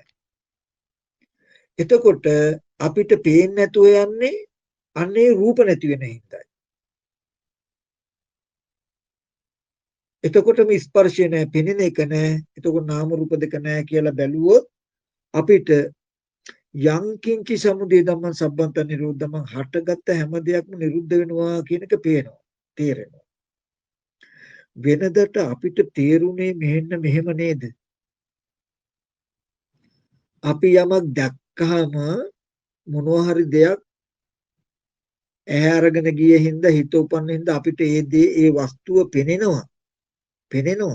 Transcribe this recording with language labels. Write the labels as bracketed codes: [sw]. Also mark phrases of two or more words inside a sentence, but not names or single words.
[si] එතකොට අපිට පේන්නේ නැතුව යන්නේ අන්නේ රූප නැති වෙන හින්දායි. එතකොට මේ ස්පර්ශය නැහැ, පෙනෙන එක නැහැ. එතකොට නාම රූප දෙක නැහැ කියලා බැලුවොත් අපිට [pi] යං කිංචි සමුදය ධම්මං සබ්බන්ත නිරෝධමං [si] හටගත්ත හැම දෙයක්ම නිරුද්ධ වෙනවා කියන එක පේනවා, තේරෙනවා. වෙනදට අපිට තේරුනේ මෙහෙම නේද? අපි යමක් දැක්කහම මොනවා හරි දෙයක් ඇහැ අරගෙන ගියේ හින්දා හිත උපන්න හින්දා අපිට ඒ වස්තුව පෙනෙනවා.